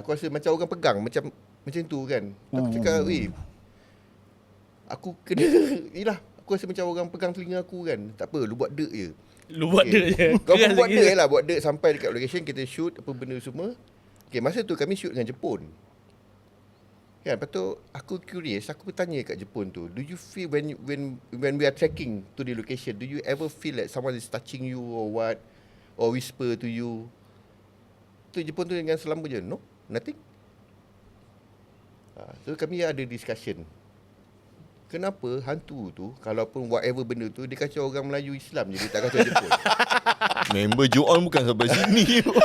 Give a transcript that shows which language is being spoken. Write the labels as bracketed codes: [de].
[ms] Aku rasa macam orang pegang. Macam tu kan. Aku cakap, aku kena yelah, aku rasa macam orang pegang telinga aku kan. Tak apa, lu buat dek je. Lu buat dek je. Kau pun buat dek lah. Buat dek sampai dekat location, kita shoot apa benda semua. Okay, masa tu kami shoot dengan Jepun. Kan, lepas tu aku [en] curious, [ms] aku bertanya kat Jepun tu, [en] do you feel when we are tracking to the location, do you ever feel like someone is touching you or what, or whisper to you? [ms] Tu Jepun tu dengan selamba je, [en] no, nothing. [ms] So kami ada discussion. Kenapa hantu tu, kalaupun whatever benda tu, dia kacau orang Melayu Islam je, dia tak kacau Jepun. Member Joan bukan sampai sini.